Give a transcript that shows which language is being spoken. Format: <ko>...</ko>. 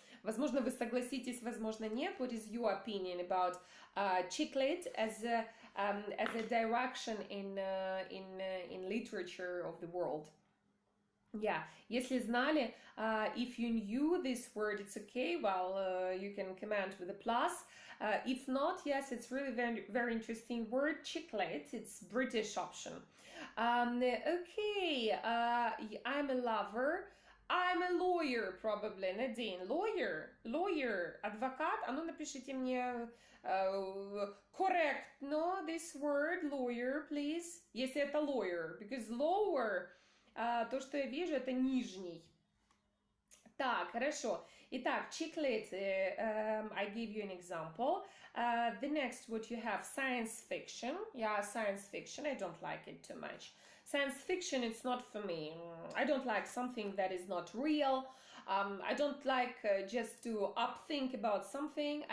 <ru>Возможно, вы согласитесь, возможно, нет.</ru> <en>What is your opinion about chiclet as a direction in literature of the world? Yeah,</en> <ru>если знали,</ru> <en>if you knew this word, it's okay. Well, you can comment with a plus. If not, yes, it's really very, very interesting word. Chiclet, it's British option. Okay, I'm a lover. I'm a lawyer, probably. Nadine, lawyer, адвокат.</en> <ru>А ну напишите мне</ru> <en>correct, no, this word, lawyer, please.</en> <ru>Если это lawyer,</ru> <en>because lower,</en> <ru>то, что я вижу, это нижний. Так, хорошо. Итак, chiclet,</ru> <en>I give you an example. The next, what you have, science fiction. Yeah, science fiction, I don't like it too much. Science fiction, it's not for me. I don't like something that is not real. I don't like just to upthink about something.</en>